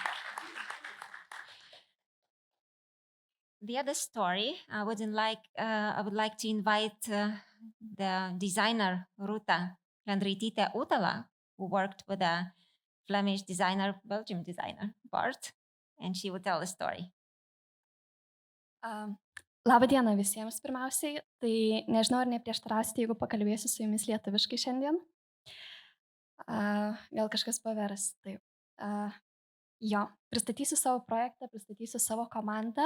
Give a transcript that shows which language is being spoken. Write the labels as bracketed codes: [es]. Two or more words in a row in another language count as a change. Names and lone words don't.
[en] The other story, I would like to invite the designer Ruta Lendraitytė Utala, who worked with a Flemish designer, Belgium designer, Bart, and she would tell the story. [lt] Labą dieną visiems pirmiausiai. Tai nežinau, ar neprieštarausite, jeigu pakalbėsiu su jumis lietuviškai šiandien. Gal kažkas pavers. Taip. Jo, pristatysiu savo projektą, pristatysiu savo komandą.